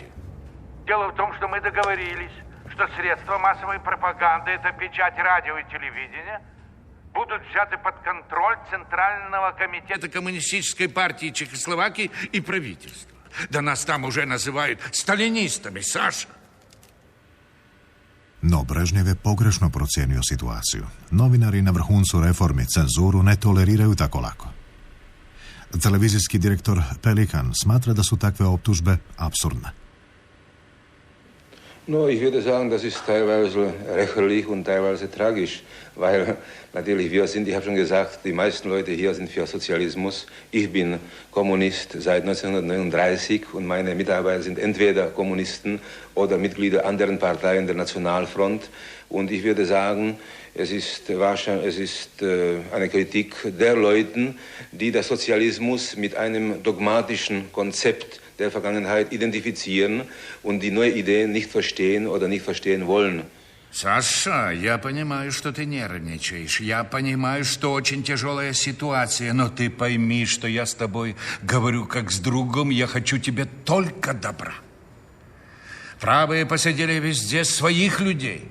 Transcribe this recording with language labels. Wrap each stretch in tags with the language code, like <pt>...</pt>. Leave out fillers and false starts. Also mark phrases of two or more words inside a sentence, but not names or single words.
<ru>Дело в том, что мы договорились, что средства массовой пропаганды, это печать, радио и телевидение, будут взяты под контроль Центрального комитета Коммунистической партии Чехословакии и правительства. Да нас там уже называют сталинистами, Саша.</ru> <hr>No Brežnjev je pogrešno procijenio situaciju. Novinari na vrhuncu reformi cenzuru ne toleriraju tako lako. Televizijski direktor Pelikan smatra da su takve optužbe apsurdne. No,</hr> <de>ich würde sagen, das ist teilweise lächerlich und teilweise tragisch, weil natürlich ich habe schon gesagt, die meisten Leute hier sind für Sozialismus. Ich bin Kommunist seit 1939 und meine Mitarbeiter sind entweder Kommunisten oder Mitglieder anderen Parteien der Nationalfront. Und ich würde sagen, es ist eine Kritik der Leuten, die den Sozialismus mit einem dogmatischen Konzept der Vergangenheit identifizieren und die neue Ideen nicht verstehen oder nicht verstehen wollen.</de> <ru>Саша, я понимаю, что ты нервничаешь. Я понимаю, что очень тяжелая ситуация. Но ты пойми, что я с тобой говорю как с другом. Я хочу тебе только добра. Правые посадили везде своих людей.</ru>